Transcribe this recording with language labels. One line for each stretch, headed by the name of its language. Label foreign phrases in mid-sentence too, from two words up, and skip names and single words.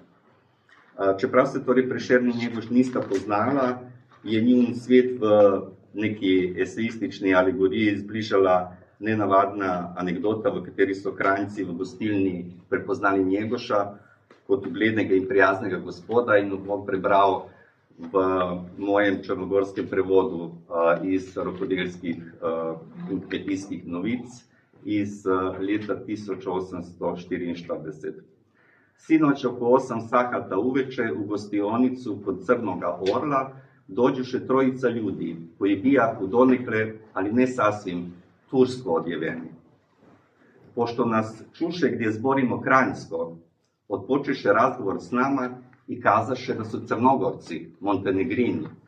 Slovenian: Čeprav se torej Prešern in Njegoš nista poznala, je njun svet v neki eseistični alegoriji zbližala nenavadna anekdota, v kateri so Kranjci v gostilni prepoznali Njegoša kot uglednega in prijaznega gospoda, in bom prebral v mojem črnogorskem prevodu iz rokodelskih in kmetijskih novic iz leta 1844.
Serbian: Sinoć oko 8 sahata uveče u gostionicu kod Crnoga Orla dođuše trojica ljudi koji bijahu donekle, ali ne sasvim, tursko odjeveni. Pošto nas čuše gdje zborimo kranjsko, odpočeše razgovor s nama i kazaše da su Crnogorci, Montenegrini.